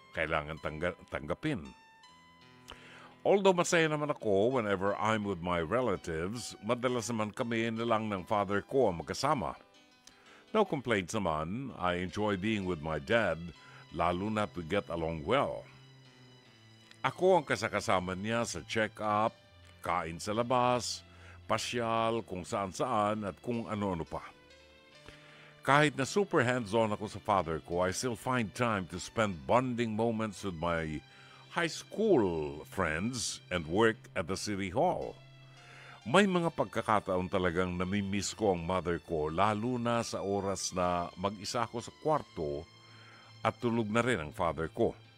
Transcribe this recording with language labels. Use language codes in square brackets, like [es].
[tl] Kailangan tanggapin. Although masaya naman ako whenever I'm with my relatives, madalas naman kami na lang ng father ko ang magkasama. [en] No complaints naman. I enjoy being with my dad, lalo na we get along well. [tl] Ako ang kasakasama niya sa check-up, kain sa labas, pasyal, kung saan-saan at kung ano-ano pa. [en] Kahit na super hands-on ako sa father ko, I still find time to spend bonding moments with my high school friends and work at the City Hall. [tl] May mga pagkakataon talagang namimiss ko ang mother ko, lalo na sa oras na mag-isa ako sa kwarto at tulog na rin ang father ko.